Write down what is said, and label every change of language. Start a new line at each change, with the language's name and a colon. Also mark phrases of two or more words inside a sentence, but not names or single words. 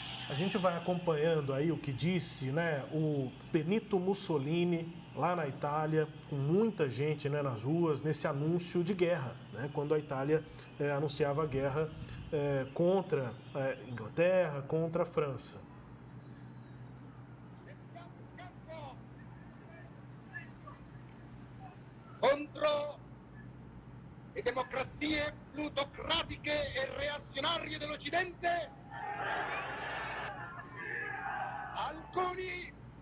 Portuguese: A gente vai acompanhando aí o que disse, né, o Benito Mussolini lá na Itália, com muita gente, né, nas ruas, nesse anúncio de guerra, né, quando a Itália anunciava a guerra contra a Inglaterra, contra a França.
Italian: Contro le democrazie plutocratiche e reazionarie dell'Occidente, alcuni